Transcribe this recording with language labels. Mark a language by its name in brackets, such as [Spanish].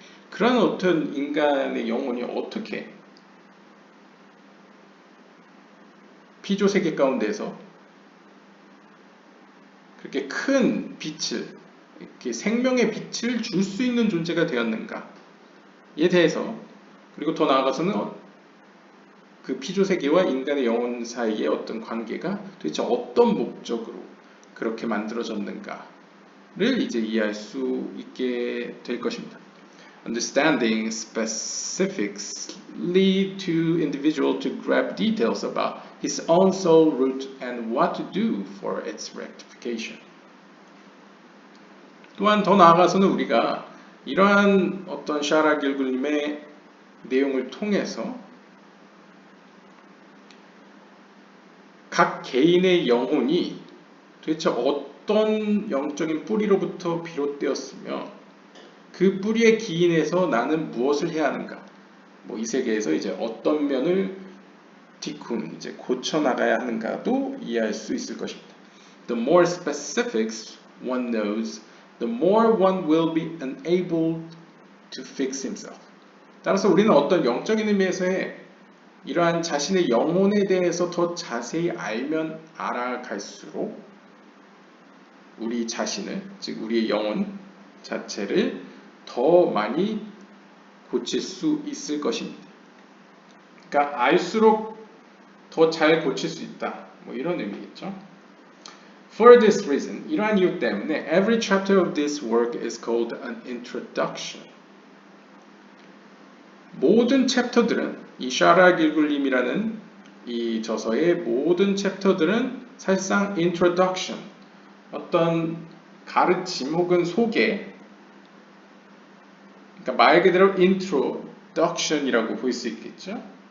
[Korean] 그런 어떤 인간의 영혼이 어떻게 피조 세계 가운데서 그렇게 큰 빛을, 이렇게 생명의 빛을 줄 수 있는 존재가 되었는가에 대해서, 그리고 더 나아가서는 그 피조 세계와 인간의 영혼 사이의 어떤 관계가 도대체 어떤 목적으로 그렇게 만들어졌는가를 이제 이해할 수 있게 될 것입니다. [English] Understanding specifics lead to individual to grab details about his own soul root and what to do for its rectification. [Korean] 또한 더 나아가서는 우리가 이러한 어떤 샤라 길굴님의 내용을 통해서 각 개인의 영혼이 도대체 어떤 영적인 뿌리로부터 비롯되었으며 그 뿌리의 기인에서 나는 무엇을 해야 하는가? 이 세계에서 이제 어떤 면을 이제 고쳐 나가야 하는가도 이해할 수 있을 것입니다. [English] The more specifics one knows, the more one will be enabled to fix himself. [Korean] 따라서 우리는 어떤 영적인 의미에서의 이러한 자신의 영혼에 대해서 더 자세히 알면 알아갈수록 우리 자신을, 즉 우리의 영혼 자체를 더 많이 고칠 수 있을 것입니다. 그러니까 알수록 더 잘 고칠 수 있다. 이런 의미겠죠. [English] For this reason, [Korean] 이러한 이유 때문에 [English] every chapter of this work is called an introduction. [Korean] 모든 챕터들은 이 샤라 길굴림이라는 이 저서의 모든 챕터들은 사실상 introduction, 어떤 가르침 혹은 소개, 그러니까 말 그대로 introduction이라고 볼 수 있겠죠.